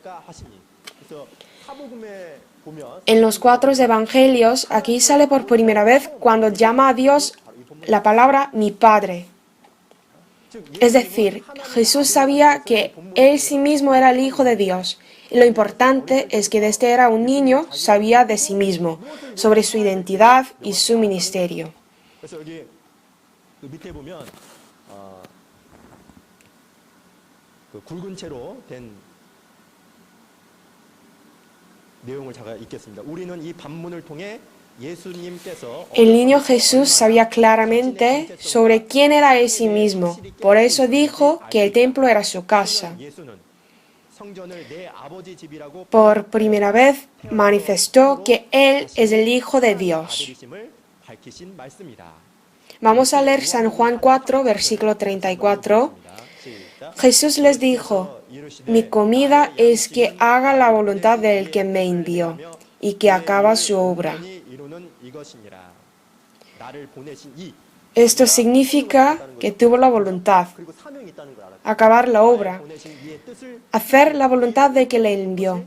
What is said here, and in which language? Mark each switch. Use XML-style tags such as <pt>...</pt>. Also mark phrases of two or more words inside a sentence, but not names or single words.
<es>En los 4 evangelios, aquí sale por primera vez cuando llama a Dios la palabra mi Padre. Es decir, Jesús sabía que él sí mismo era el Hijo de Dios. Y lo importante es que desde era un niño sabía de sí mismo, sobre su identidad y su ministerio.</es> <ko>그래서 여기 그 밑에 보면 그 굵은 채로 된 내용을 제가 읽겠습니다. 우리는 이 반문을 통해 예수님께서</ko> <es>El niño Jesús sabía claramente sobre quién era él sí mismo. Por eso dijo que el templo era su casa.</es> <ko>예수는 성전을 내 아버지 집이라고</ko> <es>Por primera vez manifestó que él es el Hijo de Dios.</es> <ko>아들이심을 밝히신 말씀이다.</ko> <es>Vamos a leer San Juan 4, versículo 34. Jesús les dijo: Mi comida es que haga la voluntad del que me envió y que acaba su obra. Esto significa que tuvo la voluntad, acabar la obra, hacer la voluntad de que le envió.</es>